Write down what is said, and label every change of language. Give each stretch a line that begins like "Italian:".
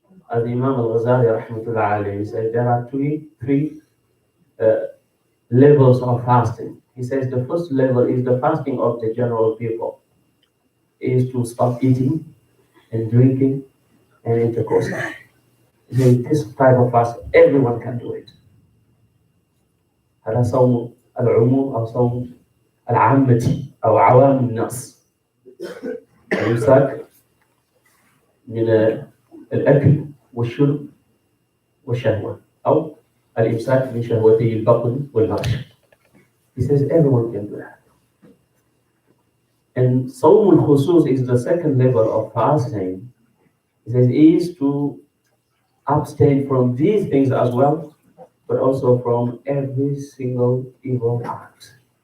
English: As Imam al-Ghazali rahmatullah alayhi said, there are three levels of fasting. He says the first level is the fasting of the general people, is to stop eating and drinking and intercourse. Then this type of fast, everyone can do it.
Arabic: هذا صوم العموم أو صوم العامة أو عوام الناس. الإمساك من الأكل والشرب والشهوة أو الإمساك من شهوتي البطن والفرج.
English: He says everyone can do that. And Sawm al-Khusus is the second level of fasting. He says is to abstain from these things as well, but also from every single evil act.